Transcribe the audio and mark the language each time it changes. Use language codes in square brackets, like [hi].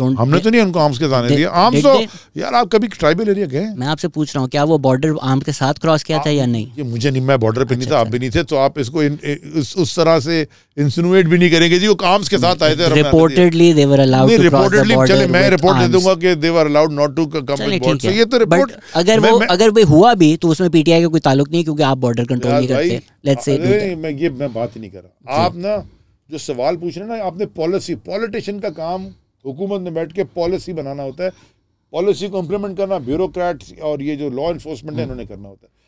[ur] ہم نے تو نہیں ان کو آرمز کے ساتھ دیا. آرمز تو یار آپ کبھی ٹرائبل ایریا گئے؟ میں آپ سے پوچھ رہا ہوں کیا وہ بارڈر آرم کے ساتھ کراس کیا تھا یا نہیں؟ یہ مجھے نہیں, میں بارڈر پہ نہیں تھا, آپ بھی نہیں تھے, تو آپ اس کو اس طرح سے انسینویٹ بھی نہیں کریں گے جی وہ آرمز کے ساتھ آئے تھے. [en] reportedly they were allowed to cross the border. [ur] چلے میں رپورٹ دے دوں گا کہ [en] they were allowed not to come with border. [ur] یہ تو رپورٹ, اگر وہ ہوا بھی تو اس میں پی ٹی آئی کا کوئی تعلق نہیں کیونکہ آپ بارڈر کنٹرول نہیں کرتے. لیٹس سے میں بات ہی نہیں کر رہا. آپ نا جو سوال پوچھ رہے ہیں نا, آپ نے پالیسی, پولیٹیشین کا کام حکومت میں بیٹھ کے پالیسی بنانا ہوتا ہے, پالیسی کو امپلیمنٹ کرنا بیوروکریٹس اور یہ جو لا انفورسمنٹ ہے انہوں نے کرنا ہوتا ہے.